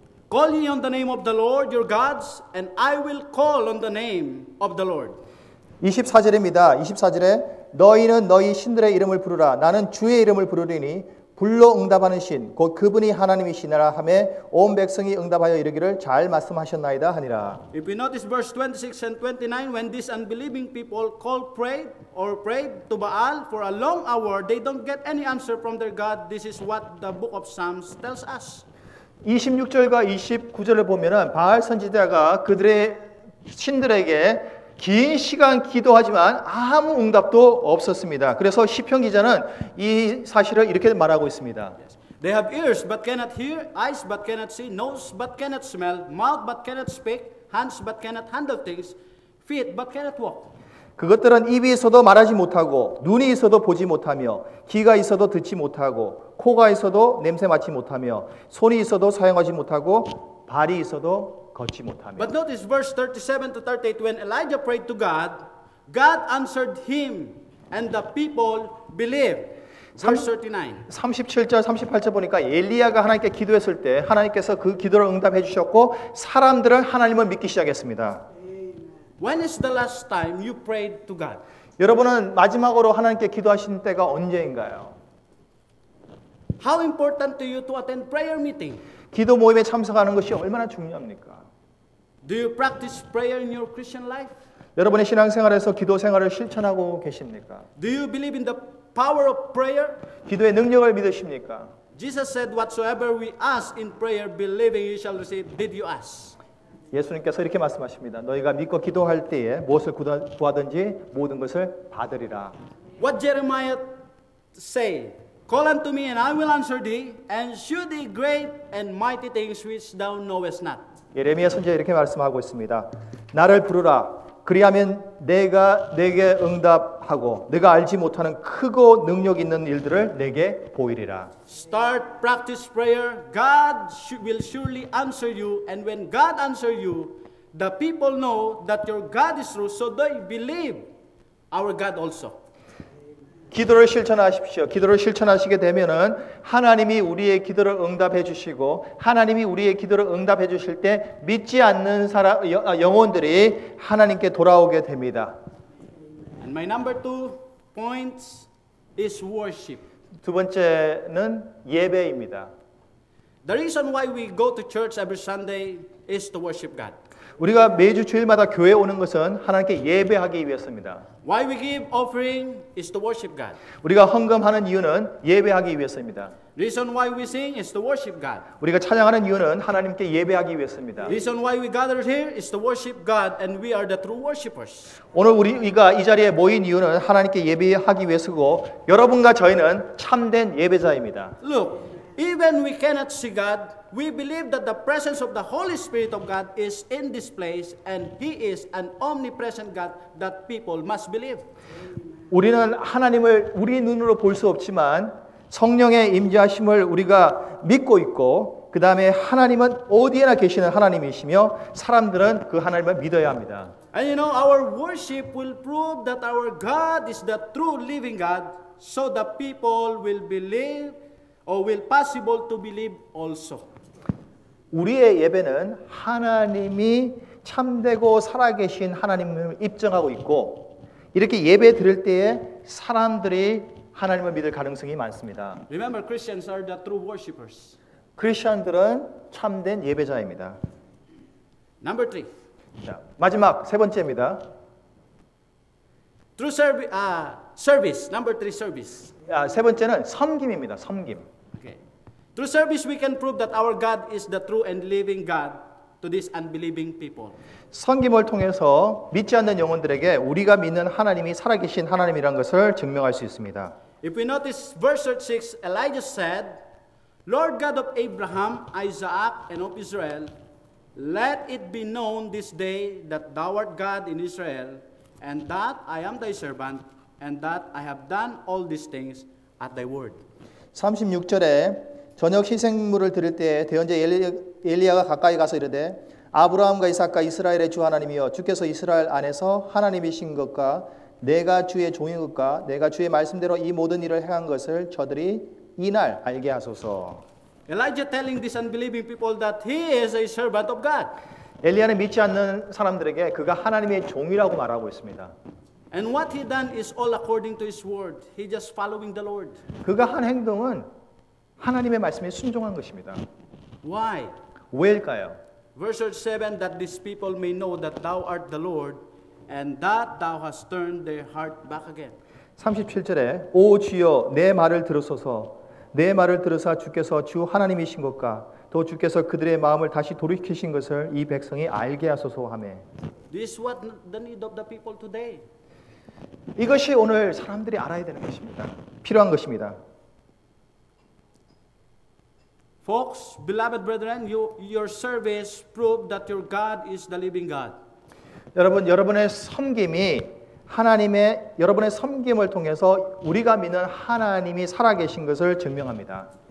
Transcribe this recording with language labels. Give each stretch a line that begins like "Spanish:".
English: Call ye on the name of the Lord your gods, and I will call on the name of the Lord.
Korean: 24절입니다. 24절에 너희는 너희 신들의 이름을 부르라. 나는 주의 이름을 부르리니 불로 응답하는 신 곧 그분이 하나님이시니라 하매 온 백성이 응답하여 이르기를 잘 말씀하셨나이다 하니라.
English: If we notice verse 26 and 29, when these unbelieving people prayed to Baal for a long hour, they don't get any answer from their God. This is what the book of Psalms tells us.
Korean: 26절과 29절을 보면은 바알 선지자가 그들의 신들에게 긴 시간 기도하지만 아무 응답도 없었습니다. 그래서 시편 기자는 이 사실을 이렇게 말하고 있습니다.
English: They have ears but cannot hear, eyes but cannot see, nose but cannot smell, mouth but cannot speak, hands but cannot handle things, feet but cannot walk.
Korean: 그것들은 입이 있어도 말하지 못하고 눈이 있어도 보지 못하며 귀가 있어도 듣지 못하고 코가 있어도 냄새 맡지 못하며 손이 있어도 사용하지 못하고 발이 있어도 걷지 못하며.
English: But notice verse 37 to 38, when Elijah prayed to God, God answered him and the people believed. Verse 39.
Korean: 37절 38절 보니까 엘리야가 하나님께 기도했을 때 하나님께서 그 기도를 응답해 주셨고 사람들은 하나님을 믿기 시작했습니다.
English: When is the last time you prayed to God?
Korean: 여러분은 마지막으로 하나님께 기도하신 때가 언제인가요?
English: How important to you to attend prayer meeting?
Korean: 기도 모임에 참석하는 것이 얼마나 중요합니까?
English: Do you practice prayer in your Christian life?
Korean: 여러분의 신앙생활에서 기도 생활을 실천하고 계십니까?
English: Do you believe in the power of prayer?
Korean: 기도의 능력을 믿으십니까?
English: Jesus said, whatsoever we ask in prayer, believing you shall receive. Did you ask?
Korean: 예수님께서 이렇게 말씀하십니다. 너희가 믿고 기도할 때에 무엇을 구하든지 모든 것을 받으리라.
English: What Jeremiah say? Call unto me and I will answer thee, and shew thee great and mighty things which thou knowest not.
Korean: 예레미야 선지자 이렇게 말씀하고 있습니다. 나를 부르라. 그리하면 내가 내게 응답하고 내가 알지 못하는 크고 능력 있는 일들을 내게 보이리라.
English: Start practice prayer. God will surely answer you, and when God answer you, the people know that your God is true, so they believe our God also.
Korean: 기도를 실천하십시오. 기도를 실천하시게 되면은 하나님이 우리의 기도를 응답해 주시고 하나님이 우리의 기도를 응답해 주실 때 믿지 않는 영혼들이 하나님께 돌아오게 됩니다.
English: And my number 2 points is worship.
Korean: 두 번째는 예배입니다.
English: The reason why we go to church every Sunday is to worship God.
Korean: 우리가 매주 주일마다 교회에 오는 것은 하나님께 예배하기 위해서입니다.
English: Why we give offering is to worship God.
Korean: 우리가 헌금하는 이유는 예배하기 위해서입니다.
English: Reason why we sing is to worship God.
Korean: 우리가 찬양하는 이유는 하나님께 예배하기 위해서입니다.
English: Reason why we gather here is to worship God, and we are the true worshipers.
Korean: 오늘 우리가 이 자리에 모인 이유는 하나님께 예배하기 위해서고 여러분과 저희는 참된 예배자입니다.
English: Look, even we cannot see God, we believe that the presence of the Holy Spirit of God is in this place, and He is an omnipresent God that people must believe.
Korean: 우리는 하나님을 우리 눈으로 볼 수 없지만 성령의 임재하심을 우리가 믿고 있고 그 다음에 하나님은 어디에나 계시는 하나님이시며 사람들은 그 하나님을 믿어야 합니다.
English: And you know, our worship will prove that our God is the true living God, so the people will believe or will possible to believe also.
Korean: 우리의 예배는 하나님이 참되고 살아계신 하나님을 입증하고 있고 이렇게 예배 드릴 때에 사람들이 하나님을 믿을 가능성이 많습니다.
English: Remember, Christians are the true worshipers.
Korean: 크리스천들은 참된 예배자입니다.
English: Number 3.
Korean: 자, 마지막 세 번째입니다.
English: True service. Number 3, service.
Korean: 세 번째는 섬김입니다. 섬김.
English: Okay. Through service, we can prove that our God is the true and living God to these unbelieving people.
Korean: 섬김을 통해서 믿지 않는 영혼들에게 우리가 믿는 하나님이 살아계신 하나님이라는 것을 증명할 수 있습니다.
English: If we notice verse 36, Elijah said, Lord God of Abraham, Isaac, and of Israel, let it be known this day that thou art God in Israel, and that I am thy servant, and that I have done all these things at thy word.
Korean: 36절에 저녁 희생물을 드릴 때 대언자 엘리야가 가까이 가서 이르되 아브라함과 이삭과 이스라엘의 주 하나님이여 주께서 이스라엘 안에서 하나님이신 것과 내가 주의 종인 것과 내가 주의 말씀대로 이 모든 일을 행한 것을 저들이 이날 알게 하소서.
English: Elijah telling these unbelieving people that he is a servant of God.
Korean: 엘리야는 믿지 않는 사람들에게 그가 하나님의 종이라고 말하고 있습니다.
English: And what he done is all according to his word. He just following the Lord.
Korean: 그가 한 행동은 하나님의 말씀에 순종한 것입니다.
English: Why?
Korean: 왜일까요?
English: Verse 7, that these people may know that thou art the Lord, and that thou hast turned their heart back again.
Korean: 37절에 오 주여 내 말을 들으소서 내 말을 들으사 주께서 주 하나님이신 것과 또 주께서 그들의 마음을 다시 돌이키신 것을 이 백성이 알게 하소서 하매.
English: This is what the need of the people today.
Korean: 이것이 오늘 사람들이 알아야 되는 것입니다. 필요한 것입니다.
English: Folks, beloved brethren, your service proved that your God is the living God.
Korean: 여러분의 섬김이 여러분의 섬김을 통해서 우리가 믿는 하나님이 살아계신 것을 증명합니다.